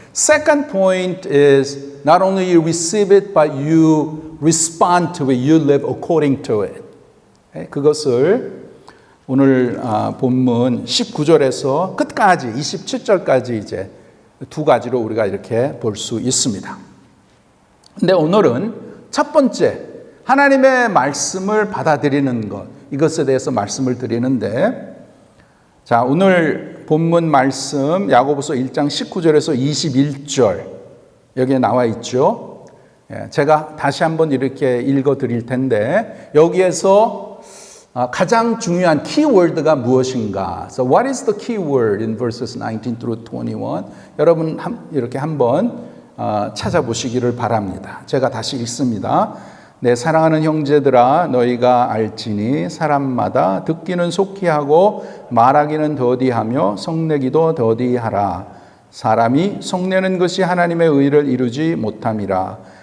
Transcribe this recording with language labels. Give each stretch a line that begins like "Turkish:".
English: Second point is not only you receive it, but you respond to it. You live according to it.
Korean: 그것을 오늘 본문 19절에서 끝까지 27절까지 이제 두 가지로 우리가 이렇게 볼 수 있습니다. 근데 오늘은 첫 번째 하나님의 말씀을 받아들이는 것, 이것에 대해서 말씀을 드리는데, 자, 오늘 본문 말씀 야고보서 1장 19절에서 21절 여기에 나와 있죠. 제가 다시 한번 이렇게 읽어 드릴 텐데 여기에서 가장 중요한 키워드가 무엇인가?
English: So what is the key word in verses 19 through 21?
Korean: 여러분 이렇게 한번 찾아보시기를 바랍니다. 제가 다시 읽습니다. 내 사랑하는 형제들아 너희가 알지니 사람마다 듣기는 속히 하고 말하기는 더디하며 성내기도 더디하라. 사람이 성내는 것이 하나님의 의를 이루지 못함이라.